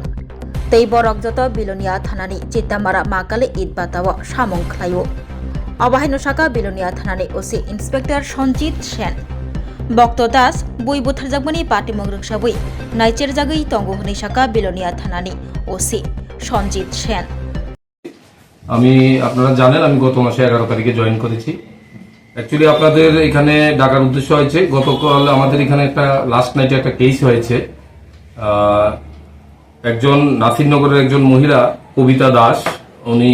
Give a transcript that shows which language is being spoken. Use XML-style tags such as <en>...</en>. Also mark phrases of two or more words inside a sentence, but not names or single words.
<trp>Tei borok joto Bilonia Thanani Chitamara Makale Idbatawa Shamong Klayo. Abahaino Shaka Bilonia Thanani Osi Inspector Sanjit Sen. Bokto Das, Bui Butharjagmani Party Mongruk Shabui, Naicher Jagi Tongo Hunishaka Bilonia Thanani Osi Sanjit Sen.</trp> <bn>আমি আপনারা জানেন আমি গত মাসে 11 তারিখে জয়েন করেছি। অ্যাকচুয়ালি আপনাদের এখানে ডাকার উদ্দেশ্য হয়েছে গতকাল আমাদের এখানে একটা</bn> <en>last night</en> <bn>একটা কেস হয়েছে। একজন নাসিরনগরের একজন মহিলা কবিতা দাস, উনি</bn>